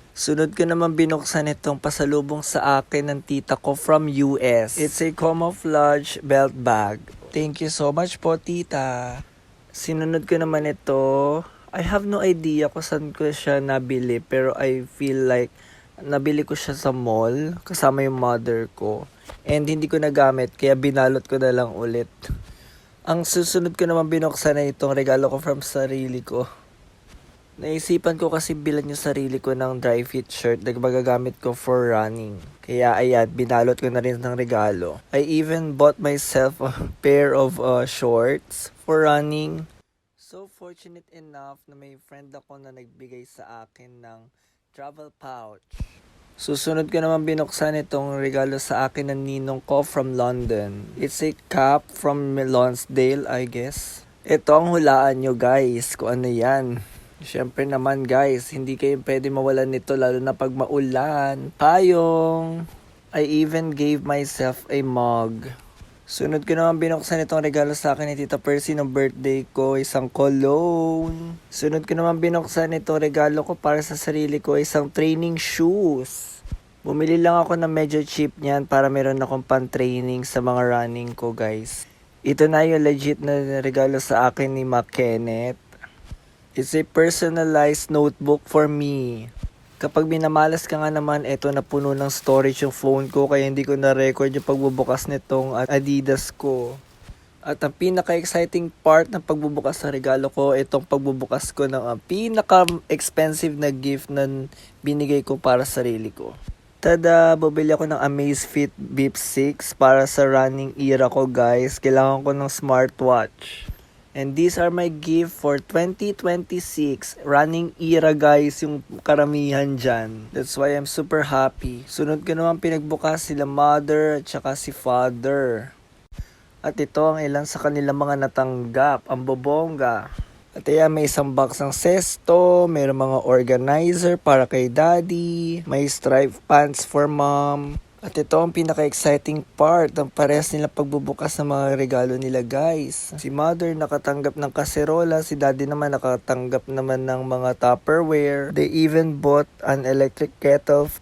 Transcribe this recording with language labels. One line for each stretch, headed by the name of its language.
Filipino: Sunod ko naman binuksan itong pasalubong sa akin ng tita ko from US.
English: It's a camouflage belt bag. Thank you so much
Filipino: po tita. Sinunod ko naman ito.
English: I have no idea
Filipino: kung saan ko siya nabili pero
English: I feel like
Filipino: nabili ko siya sa mall kasama yung mother ko and hindi ko nagamit kaya binalot ko na lang ulit. Ang susunod ko naman binuksan na itong regalo ko from sarili ko. Naisipan ko kasi bilan yung sarili ko ng dry fit shirt na magagamit ko for running. Kaya ayan, binalot ko na rin ng regalo.
English: I even bought myself a pair of shorts for running.
Filipino: So fortunate enough na may friend ako na nagbigay sa akin ng travel pouch. Susunod ko naman binuksan itong regalo sa akin ng ninong ko from London.
English: It's a cap from Lonsdale, I guess.
Filipino: Ito ang hulaan nyo guys, kung ano yan. Siyempre naman guys, hindi kayo pwede mawalan nito lalo na pag maulan.
English: Payong! I even gave myself a mug.
Filipino: Sunod ko naman binuksan itong regalo sa akin ni Tita Percy ng birthday ko, isang cologne. Sunod ko naman binuksan itong regalo ko para sa sarili ko, isang training shoes. Bumili lang ako ng medyo cheap niyan para meron akong pan-training sa mga running ko guys. Ito na yung legit na regalo sa akin ni Kenneth.
English: It's a personalized notebook for me.
Filipino: Kapag minamalas ka nga naman, eto na puno ng storage yung phone ko kaya hindi ko na-record yung pagbubukas nitong Adidas ko. At ang pinaka-exciting part ng pagbubukas ng regalo ko, itong pagbubukas ko ng pinaka-expensive na gift na binigay ko para sa sarili ko. Tada! Bumili ako ng Amazfit Bip 6 para sa running era ko guys. Kailangan ko ng smartwatch.
English: And these are my gift for 2026. Running era guys,
Filipino: yung karamihan dyan.
English: That's why I'm super happy.
Filipino: Sunod ko naman pinagbukas sila mother at saka si father. At ito ang ilan sa kanilang mga natanggap. Ang bobongga. At ayan, may isang box ng sesto. Mayroong mga organizer para kay daddy. May striped pants for mom. At ito ang pinaka-exciting part, ang parehas nila pagbubukas ng mga regalo nila guys. Si mother nakatanggap ng kaserola, si daddy naman nakatanggap naman ng mga Tupperware.
English: They even bought an electric kettle.